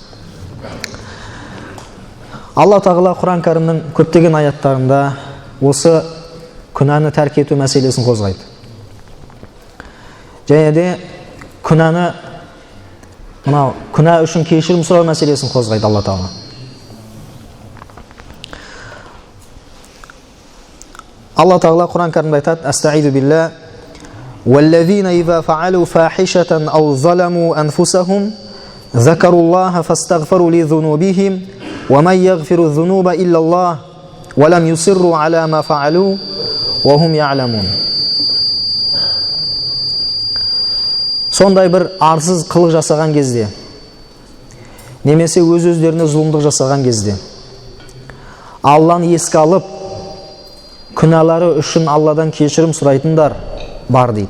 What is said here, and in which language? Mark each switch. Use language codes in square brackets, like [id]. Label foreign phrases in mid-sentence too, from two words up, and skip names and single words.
[kk] Алла тағала Құран кәрімнің көптеген аяттарында осы күнәні тәрк ету мәселесін қозғайды. Және де күнә үшін кешірім сұрау мәселесін қозғайды Алла тағала. Алла тағала Құран кәрімде айтады: [ar] «أستعيذ بالله والذين إذا فعلوا فاحشة أو ظلموا أنفسهم ذكروا الله فاستغفروا لذنوبهم ومن يغفر الذنوب إلا الله ولم يصروا على ما فعلوا وهم يعلمون. [kk] Сондай бір арсыз қылық жасаған кезде, немесе өз-өздеріне зұлымдық жасаған кезде, Алланы еске алып, күнәлары үшін Алладан кешірім сұрайтындар бар дейді.